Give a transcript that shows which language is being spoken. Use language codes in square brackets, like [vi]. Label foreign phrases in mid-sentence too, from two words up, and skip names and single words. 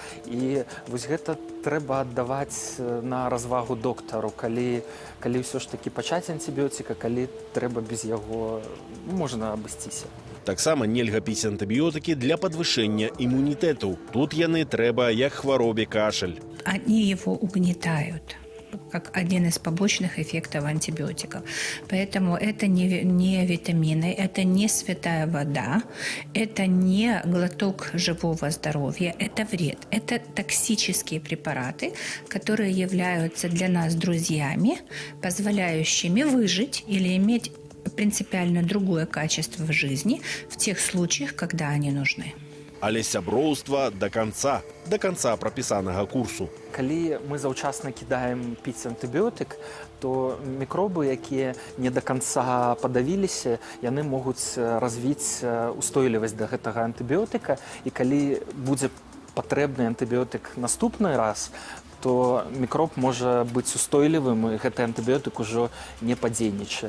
[be] І вось гэта трэба аддаваць на развагу доктару, калі ўсё ж такі пачаць антыбіётыка, калі трэба без яго, можна абысціся. Таксама нельга піць антыбіётыкі для падвышэння імунітэту. Тут яны трэба як хваробе кашаль. [ru] Они его угнетают. как один из побочных эффектов антибиотиков. Поэтому это не витамины, это не святая вода, это не глоток живого здоровья, это вред. Это токсические препараты, которые являются для нас друзьями, позволяющими выжить или иметь принципиально другое качество в жизни в тех случаях, когда они нужны. [be] Але сяброўства [ru] до конца [be] прапісанага курсу. Калі мы заўчасна кідаем піць антыбіётык, то мікробы, якія не [ru] до конца [be] падавіліся, яны могуць развіць устойлівасць да гэтага антыбіётыка, і калі будзе патрэбны антыбіётык наступны раз, то мікроб можа быць устойлівым, і гэты антыбіётык ужо не падзейнічае.